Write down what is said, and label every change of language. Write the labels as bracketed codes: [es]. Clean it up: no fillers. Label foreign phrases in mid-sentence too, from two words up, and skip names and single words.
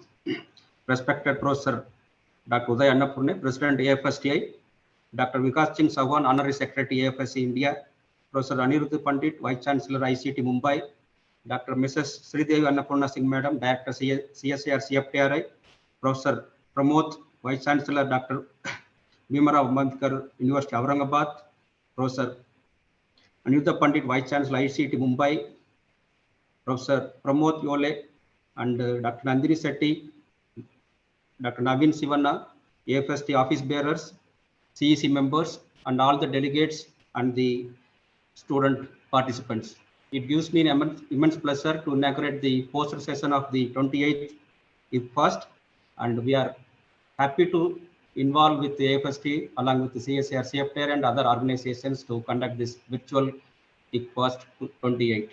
[en] Respected Professor Dr. Uday Annapurne, President AFSTI, Dr. Vikas Singh Sawan, Honorary Secretary AFSC India, Professor Anirudh Pandit, Vice Chancellor ICT Mumbai, Dr. Mrs. Sridevi Annapurna Singh Madam, Director CSIR CFTRI, Professor Pramod, Vice Chancellor Dr. Bhimarao Ambedkar University Aurangabad, Professor Anirudh Pandit, Vice Chancellor ICT Mumbai, Professor Pramod Yole, and Dr. Nandini Setti, Dr. Naveen Sivanna, AFST office bearers, CEC members, and all the delegates and the student participants. It gives me an immense pleasure to inaugurate the poster session of the 28th ICFOST, and we are happy to involve with the AFST along with the CSIR, CFTR, and other organizations to conduct this virtual ICFOST 28.